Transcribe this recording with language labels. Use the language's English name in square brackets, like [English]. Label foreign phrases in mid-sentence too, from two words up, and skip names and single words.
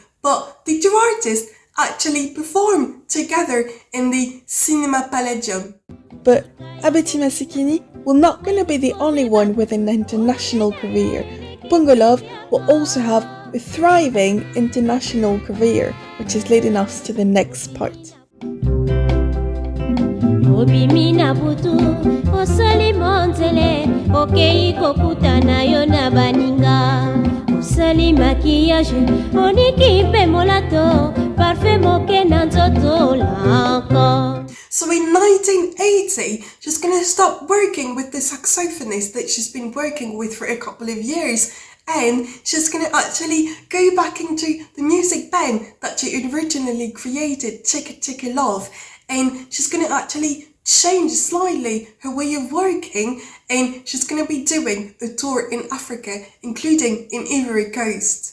[English] But the two artists actually perform together in the Cinema Palladium. But Abeti Masikini will not going to be the only one with an international career. Mpongo Love will also have a thriving international career, which is leading us to the next part. [Lingala] Obimina butu osali monzele okei kokutana yo na baninga osali maquillage oniki pe molato parfum moke na nzoto lako. [English] So in 1980, she's going to stop working with the saxophonist that she's been working with for a couple of years, and she's going to actually go back into the music band that she originally created, Chicka Chicka Love, and she's going to actually change slightly her way of working, and she's going to be doing a tour in Africa, including in Ivory Coast.